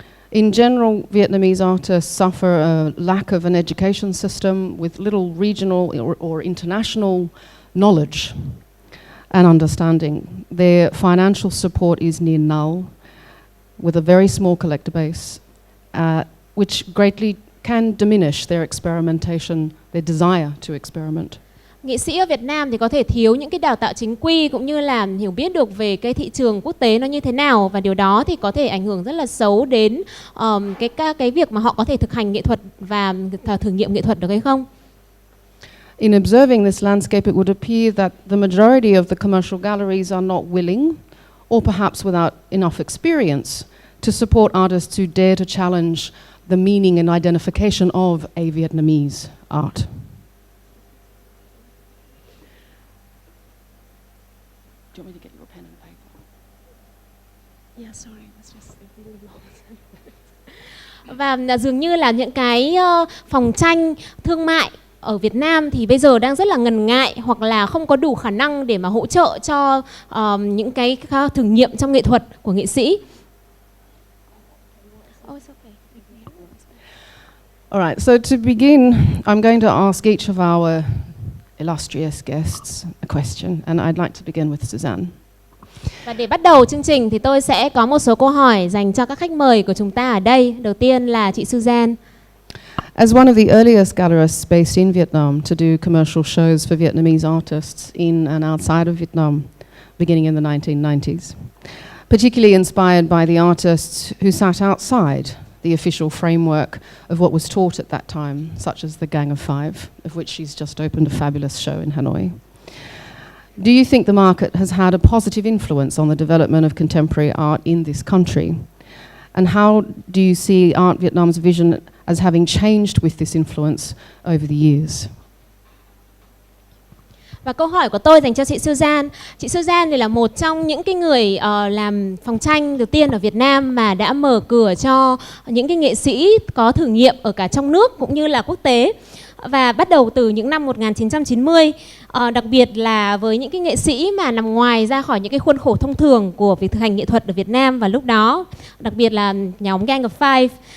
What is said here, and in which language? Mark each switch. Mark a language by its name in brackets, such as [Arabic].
[English] In general, Vietnamese artists suffer a lack of an education system with little regional or international knowledge and understanding. Their financial support is near null, with a very small collector base, which greatly can diminish their experimentation, their desire to experiment. [Vietnamese] Nghệ sĩ ở Việt Nam thì có thể thiếu những cái đào tạo chính quy cũng như là hiểu biết được về cái thị trường quốc tế nó như thế nào, và điều đó thì có thể ảnh hưởng rất là xấu đến cái việc mà họ có thể thực hành nghệ thuật và thử nghiệm nghệ thuật được hay không. [English] In observing this landscape, it would appear that the majority of the commercial galleries are not willing, or perhaps without enough experience, to support artists who dare to challenge the meaning and identification of a Vietnamese art. Do you want me to get you a pen and paper? Yeah, sorry, that's just really long. [Vietnamese] Và dường như là những cái phòng tranh thương mại ở Việt Nam thì bây giờ đang rất là ngần ngại hoặc là không có đủ khả năng để mà hỗ trợ cho những cái thử nghiệm trong nghệ thuật của nghệ sĩ. [English] All right, so to begin, I'm going to ask each of our illustrious guests a question, and I'd like to begin with Suzanne. [Vietnamese] Và để bắt đầu chương trình thì tôi sẽ có một số câu hỏi dành cho các khách mời của chúng ta ở đây. Đầu tiên là chị Suzanne. [English] As one of the earliest gallerists based in Vietnam to do commercial shows for Vietnamese artists in and outside of Vietnam, beginning in the 1990s, particularly inspired by the artists who sat outside the official framework of what was taught at that time, such as the Gang of Five, of which she's just opened a fabulous show in Hanoi. Do you think the market has had a positive influence on the development of contemporary art in this country? And how do you see Art Vietnam's vision as having changed with this influence over the years? [Vietnamese] Và câu hỏi của tôi dành cho chị Suzanne. Chị Suzanne thì là một trong những cái người làm phòng tranh đầu tiên ở Việt Nam mà đã mở cửa cho những cái nghệ sĩ có thử nghiệm ở cả trong nước cũng như là quốc tế. và bắt đầu từ những năm 1990, đặc biệt là với những cái nghệ sĩ mà nằm ngoài ra khỏi những cái khuôn khổ thông thường của việc thực hành nghệ thuật ở Việt Nam vào lúc đó, đặc biệt là nhóm Gang of Five.